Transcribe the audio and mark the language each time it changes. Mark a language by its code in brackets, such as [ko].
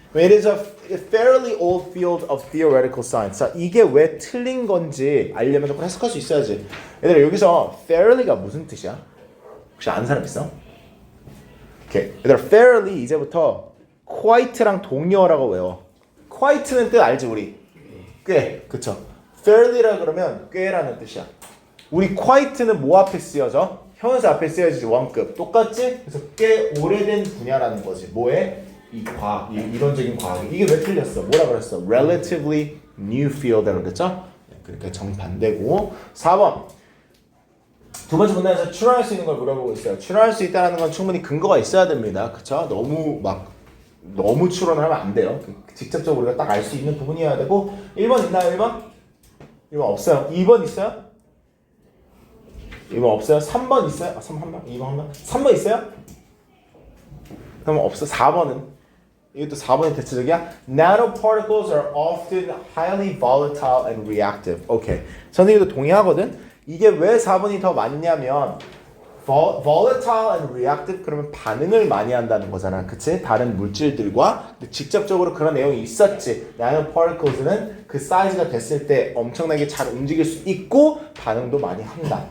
[en] It is a fairly old field of theoretical science. [ko] 자, 이게 왜 틀린 건지 알려면 조금 해석할 수 있어야지. 얘들아, 여기서 fairly가 무슨 뜻이야? 혹시 아는 사람 있어? 오케이. 얘들아, fairly 이제부터 quite랑 동의어라고 외워. quite는 뜻 알지 우리? 꽤, 그쵸? fairly라 그러면 꽤라는 뜻이야. 우리 quite는 뭐 앞에 쓰여져? 형용사 앞에 쓰여지지 원급. 똑같지? 그래서 꽤 오래된 분야라는 거지. 뭐에? 이 과학, 이 이론적인 과학. 이게 왜 틀렸어? 뭐라 그랬어? [en] Relatively new field [ko] 라고 그랬죠? 그러니까 정반대고. 4번. 두 번째 문단에서 추론할 수 있는 걸 물어보고 있어요. 추론할 수 있다는 건 충분히 근거가 있어야 됩니다. 그쵸? 너무 추론을 하면 안 돼요. 직접적으로 우리가 딱 알 수 있는 부분이어야 되고. 1번 있나요? 1번? 1번 없어요. 2번 있어요? 2번 없어요? 3번 있어요? 아, 3번? 2번 한 번? 3번 있어요? 그럼 없어. 4번은? 이것도 4번이 대체적이야. [en] Nanoparticles are often highly volatile and reactive. [ko] 오케이. 저는 이것도 동의하거든. 이게 왜 4번이 더 맞냐면 [en] volatile and reactive [ko] 그러면 반응을 많이 한다는 거잖아. 그치? 다른 물질들과. 근데 직접적으로 그런 내용이 있었지. Nanoparticles는 그 사이즈가 됐을 때 엄청나게 잘 움직일 수 있고 반응도 많이 한다.